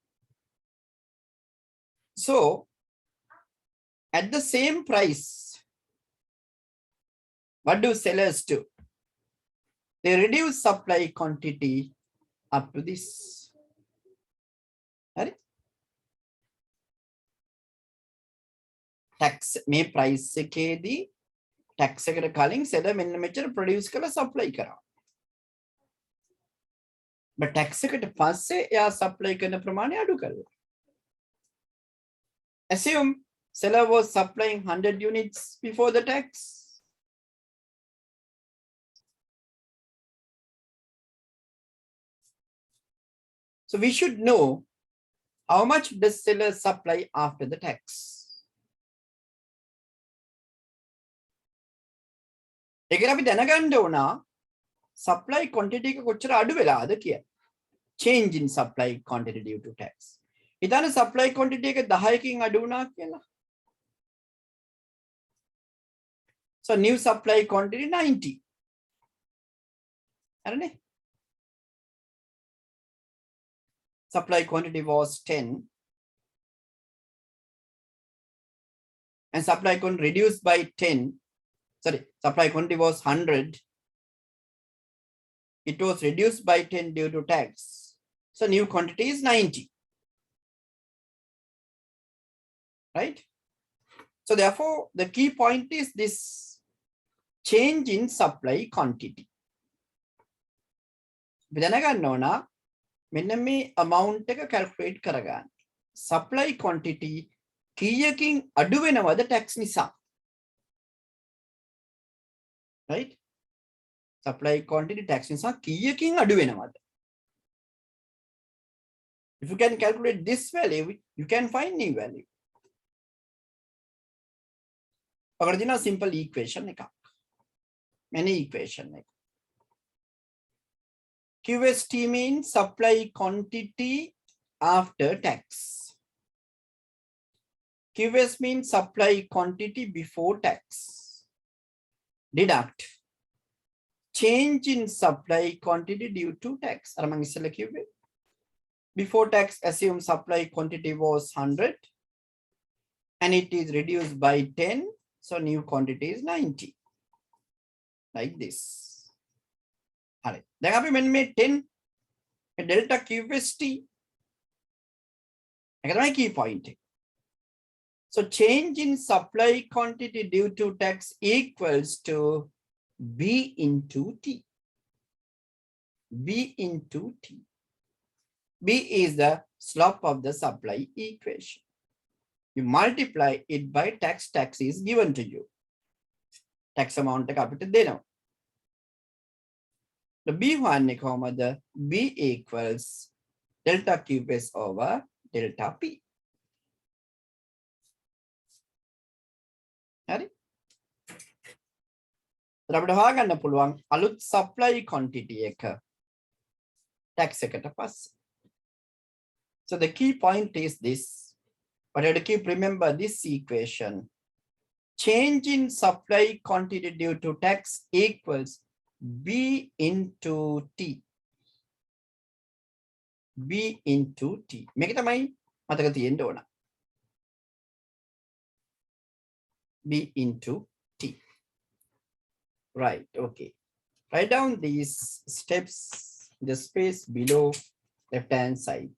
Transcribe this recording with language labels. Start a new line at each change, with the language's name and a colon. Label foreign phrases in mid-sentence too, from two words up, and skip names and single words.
English: So, at the same price, what do sellers do? They reduce supply quantity up to this. Right? Tax may price
Sinhala: එකේදී tax එකට කලින් seller මෙන්න මෙච්චර produce කරලා supply කරා.
English: But tax
Sinhala: එකට පස්සේ එයා supply කරන ප්‍රමාණය අඩු කරලා.
English: Assume seller was supplying 100 units before the tax. So we should know how much does seller supply after the tax.
Sinhala: ඒකට අපි දැනගන්න ඕන
English: supply quantity
Sinhala: එක කොච්චර අඩු වෙලාද කියලා.
English: Change in supply quantity due to tax.
Sinhala: ඉතින්
English: supply quantity
Sinhala: එක 10කින් අඩු වුණා කියලා.
English: So new supply quantity 90.
Sinhala: හරිනේ?
English: Supply quantity was 10 and supply quantity reduced by 10. Sorry, supply quantity was 100. It was reduced by 10 due to tax. So new quantity is 90. Right? So therefore, the key point is this change in supply quantity.
Sinhala: දැනගන්න ඕන මෙන්න මේ amount එක calculate කරගන්න.
English: Supply quantity
Sinhala: කීයකින් අඩු වෙනවද tax නිසා?
English: Right? Supply quantity
Sinhala: tax නිසා කීයකින් අඩු වෙනවද?
English: If you can calculate this value, you can find new value.
Sinhala: අගර දිනා
English: simple equation
Sinhala: එකක්.
English: Many equation
Sinhala: එක.
English: QST means supply quantity after tax. QS means supply quantity before tax. Deduct change in supply quantity due to tax.
Sinhala: අර මම ඉස්සෙල්ලා කිව්වේ.
English: Before tax, assume supply quantity was 100 and it is reduced by 10. So new quantity is 90. Like this.
Sinhala: හරි. දැන් අපි මෙන්න මේ 10
English: delta QST
Sinhala: එක තමයි
English: key point
Sinhala: එක.
English: So change in supply quantity due to tax equals to B into T. B into T. B is the slope of the supply equation. You multiply it by tax. Tax is given to you. Tax amount
Sinhala: එක අපිට දෙනවා.
English: The B1
Sinhala: එක කොහමද?
English: B equals delta QS over delta P.
Sinhala: හරි? අපිට හොයාගන්න පුළුවන් අලුත්
English: supply quantity
Sinhala: එක tax එකට පස්සේ.
English: So the key point is this. But you have to keep remember this equation. Change in supply quantity due to tax equals B into T. B into T.
Sinhala: මේක තමයි මතක තියෙන්න ඕන.
English: B into T. Right, okay. Write down these steps in the space below left-hand side.